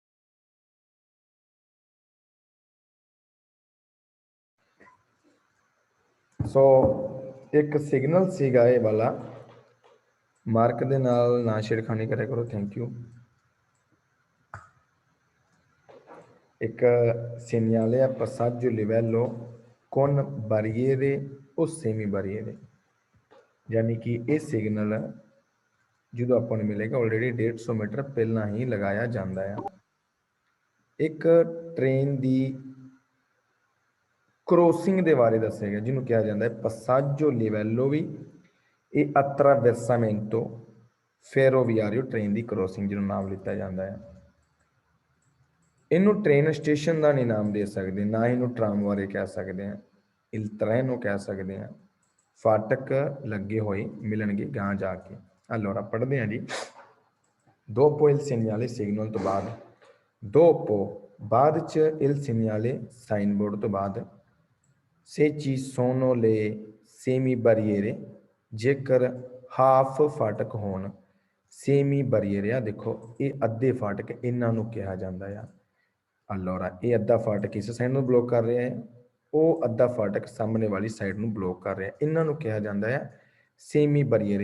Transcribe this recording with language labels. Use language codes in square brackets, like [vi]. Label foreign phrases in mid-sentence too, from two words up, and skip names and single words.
[pa] ਸੋ ਇੱਕ ਸਿਗਨਲ ਸੀਗਾ ਇਹ ਵਾਲਾ, ਮਾਰਕ ਦੇ ਨਾਲ ਨਾ ਛੇੜਖਾਨੀ ਕਰਿਆ ਕਰੋ, [en] thank you. [it] ਇੱਕ segnale a passaggio livello con barriere o semi barriere, [pa] ਯਾਨੀ ਕਿ ਇਹ ਸਿਗਨਲ ਜਦੋਂ ਆਪਾਂ ਨੂੰ ਮਿਲੇਗਾ ਆਲਰੇਡੀ 150 ਮੀਟਰ ਪਹਿਲਾਂ ਹੀ ਲਗਾਇਆ ਜਾਂਦਾ ਆ। ਇੱਕ ਟ੍ਰੇਨ ਦੀ ਕ੍ਰੋਸਿੰਗ ਦੇ ਬਾਰੇ ਦੱਸਿਆ ਗਿਆ ਜਿਹਨੂੰ ਕਿਹਾ ਜਾਂਦਾ ਹੈ [it] passaggio livello [pa] ਵੀ ਇਹ [it] attraversamento ferroviario, [pa] ਟ੍ਰੇਨ ਦੀ ਕ੍ਰੋਸਿੰਗ ਜਿਹਨੂੰ ਨਾਮ ਲਿੱਤਾ ਜਾਂਦਾ ਹੈ। ਇਹਨੂੰ ਟ੍ਰੇਨ ਸਟੇਸ਼ਨ ਦਾ ਨਹੀਂ ਨਾਮ ਦੇ ਸਕਦੇ, ਨਾ ਇਹਨੂੰ ਟਰਾਮ ਬਾਰੇ ਕਹਿ ਸਕਦੇ ਹਾਂ, [it] il treno [pa] ਕਹਿ ਸਕਦੇ ਹਾਂ। ਫਾਟਕ ਲੱਗੇ ਹੋਏ ਮਿਲਣਗੇ ਗਾਂ ਜਾ ਕੇ। allora ਪੜ੍ਹਦੇ ਹਾਂ ਜੀ। [it] dopo il segnale [pa] ਸਿਗਨਲ ਤੋਂ ਬਾਅਦ, dopo ਬਾਅਦ ਚ [it] il segnale [pa] ਸਾਈਨ ਬੋਰਡ ਤੋਂ ਬਾਅਦ, [it] se ci sono le semi barriere [pa] ਜੇਕਰ ਹਾਫ ਫਾਟਕ ਹੋਣ, [it] semi barriere [pa] ਆ ਦੇਖੋ ਇਹ ਅੱਧੇ ਫਾਟਕ ਇਹਨਾਂ ਨੂੰ ਕਿਹਾ ਜਾਂਦਾ ਆ। allora ਇਹ ਅੱਧਾ ਫਾਟਕ ਇਸ ਸਾਈਡ ਨੂੰ ਬਲੋਕ ਕਰ ਰਿਹਾ ਹੈ, ਉਹ ਅੱਧਾ ਫਾਟਕ ਸਾਹਮਣੇ ਵਾਲੀ ਸਾਈਡ ਨੂੰ ਬਲੋਕ ਕਰ ਰਿਹਾ, ਇਹਨਾਂ ਨੂੰ ਕਿਹਾ ਜਾਂਦਾ ਹੈ [it] semi barriere.